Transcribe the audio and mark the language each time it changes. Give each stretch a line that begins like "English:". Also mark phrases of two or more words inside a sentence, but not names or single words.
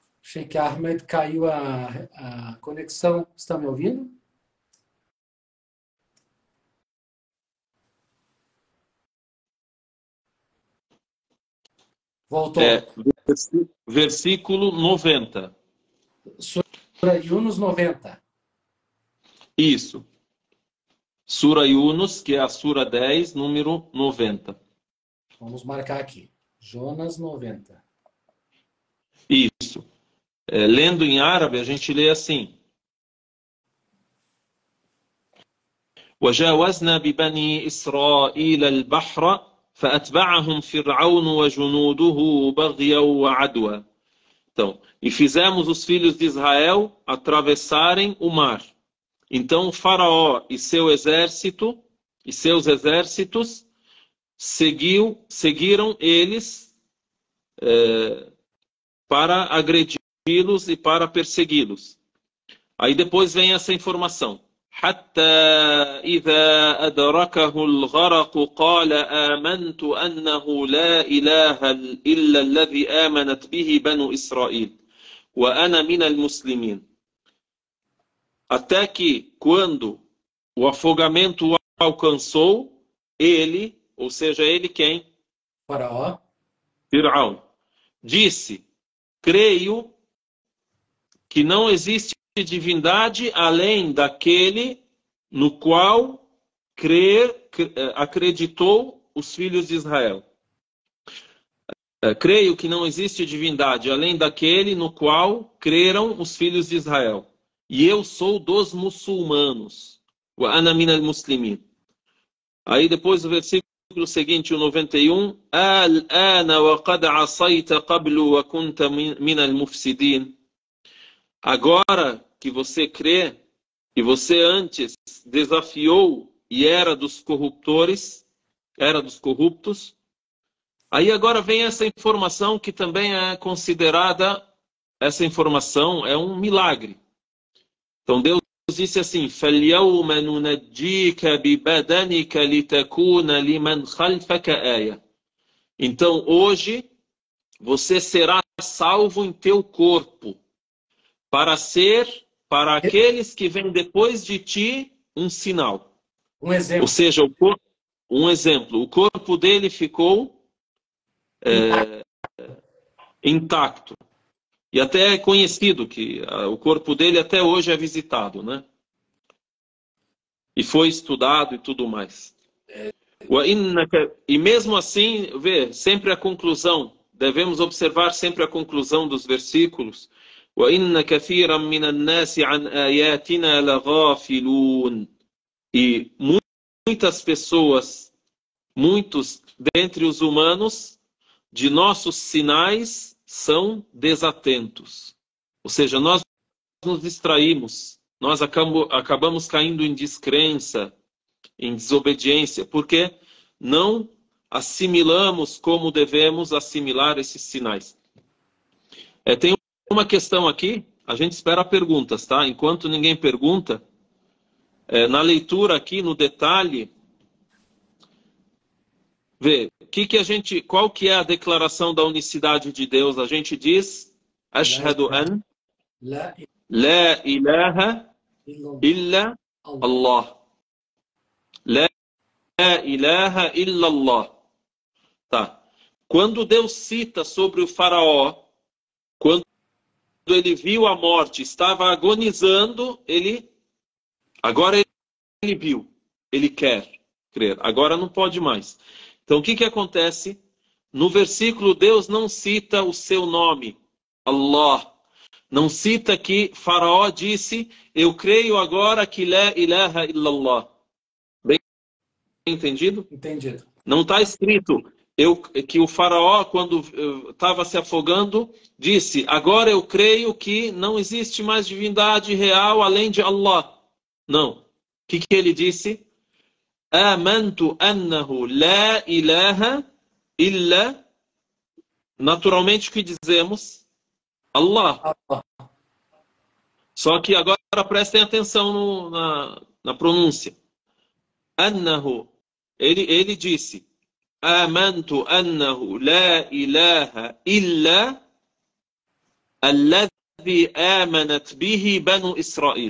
Portuguese: Sheikh Ahmed, caiu a conexão. Está me ouvindo? Voltou. Versículo 90. Sura Yunus 90. Isso. Sura Yunus, que é a Sura 10, número 90. Vamos marcar aqui. Jonas 90. Isso. Lendo em árabe, a gente lê assim.
Arabic: وجاوزنا ببني إسرائيل البحر فأتبعهم فرعون وجنوده بغيا وعدوى.
Portuguese: Então, e fizemos os filhos de Israel atravessarem o mar. Então o faraó e seus exércitos seguiram eles para agredi-los e para persegui-los. Aí depois vem essa informação.
Arabic: حتى إذا أدركه الغرق قال آمنت أنه لا إله إلا الذي آمنت به بنو إسرائيل وأنا من المسلمين.
Portuguese: Até que quando o afogamento o alcançou, ele, ou seja, ele quem? Faraó. Fir'aun. Disse, creio que não existe divindade além daquele no qual acreditou os filhos de Israel. Creio que não existe divindade além daquele no qual creram os filhos de Israel. E eu sou dos muçulmanos.
Arabic: وأنا من المسلمين.
Portuguese: Aí depois o versículo seguinte, o 91.
Arabic: آلآن وقد عصيت قبل وكنت من المفسدين.
Portuguese: Agora que você crê, e você antes desafiou e era dos corruptores, era dos corruptos, aí agora vem essa informação que também é considerada, essa informação é um milagre. Então Deus disse assim,
Arabic: فَالْيَوْمَ نُنَجِّيكَ بِبَدَنِكَ لِتَكُونَ لِمَنْ خَلْفَكَ آيَةً.
Portuguese: Então hoje você será salvo em teu corpo, para ser, para aqueles que vêm depois de ti, um sinal. Um exemplo. Ou seja, um exemplo. O corpo dele ficou intacto. E até é conhecido que o corpo dele até hoje é visitado, né? E foi estudado e tudo mais. E mesmo assim, vê, sempre a conclusão, devemos observar sempre a conclusão dos versículos.
Arabic: وَإِنَّ كَثِيرًا مِنَ النَّاسِ عَنْ آيَاتِنَا لَغَافِلُونَ.
Portuguese: E muitas pessoas, muitos dentre os humanos, de nossos sinais são desatentos. Ou seja, nós nos distraímos, nós acabamos caindo em descrença, em desobediência, porque não assimilamos como devemos assimilar esses sinais. Tem uma questão aqui, a gente espera perguntas, tá? Enquanto ninguém pergunta, na leitura aqui, no detalhe, vê, qual que é a declaração da unicidade de Deus? A gente diz,
Arabic: أشهد أن لا إله إلا الله. لا إله إلا الله.
Portuguese: Tá. Quando Deus cita sobre o faraó, quando ele viu a morte, estava agonizando, agora ele viu, ele quer crer, agora não pode mais. Então o que acontece? No versículo Deus não cita o seu nome, Allah. Não cita que Faraó disse, eu creio agora que
Arabic: لا إله إلا الله.
Portuguese: Bem entendido? Entendido. Não está escrito que o Faraó, quando estava se afogando, disse, agora eu creio que não existe mais divindade real além de Allah. Não. O que ele disse?
Arabic: آمنت أنه لا إله إلا.
Portuguese: Naturalmente o que dizemos? Allah. Só que agora prestem atenção na pronúncia. Annahu. Ele disse,
Arabic: آمنت أنه لا إله إلا الذي آمنت به بنو إسرائيل.